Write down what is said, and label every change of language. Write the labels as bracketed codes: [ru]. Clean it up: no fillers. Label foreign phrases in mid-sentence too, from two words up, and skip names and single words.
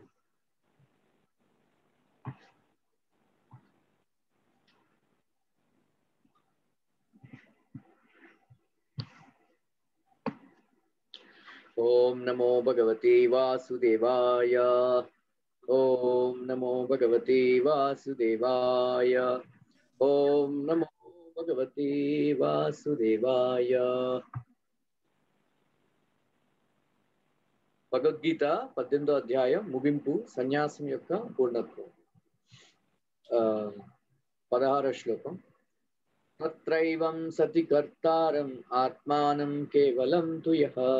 [sa] ॐ नमो भगवते वासुदेवाय ॐ नमो भगवते वासुदेवाय ॐ नमो भगवते वासुदेवाय [te] భగవద్గీత 18వ అధ్యాయం ముగింపు సన్యాసం యొక్క పూర్ణత్వం 16వ శ్లోకం [sa] తత్రైవం సతి కర్తారం ఆత్మానం కేవలం తు యః